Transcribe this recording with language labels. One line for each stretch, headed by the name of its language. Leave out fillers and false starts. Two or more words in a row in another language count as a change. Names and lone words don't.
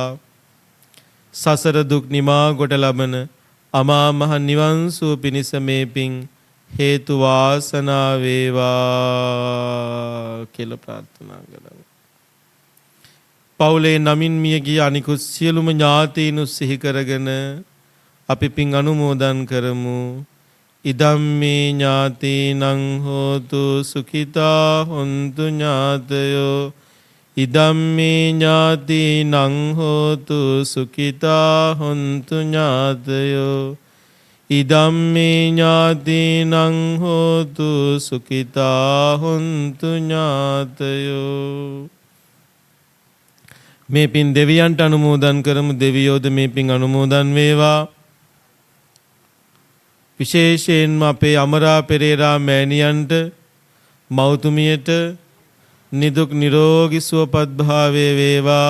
Sinhala: සසර දුක් නිමා කොට ලබන අමා මහ නිවන් සුව පිණිස මේ පින් හේතු වාසනා වේවා කියලා ප්‍රාර්ථනා කරමු. පවුලේ නමින් මිය ගිය අනිකුත් සියලුම ඥාතීන් සිහි කරගෙන අපි පින් අනුමෝදන් කරමු.
Pali: ඉදම්මේ ඥාතීනං හෝතු සුඛිතා හොන්තු ඥාතයෝ. ඉදම්මේ ඥාතීනං හෝතු සුඛිතා හොන්තු ඥාතයෝ. ඉදම්මේ ඥාතීනං හෝතු සුඛිතා හොන්තු ඥාතයෝ.
Sinhala: මේ පින් දෙවියන්ට අනුමෝදන් කරමු. දෙවියෝද මේ පින් අනුමෝදන් වේවා. විශේෂයෙන්ම අපේ අමරා පෙරේරා මෑණියන්ට, මෞතුමියට නිදුක් නිරෝගී සුවපත් භාවයේ වේවා.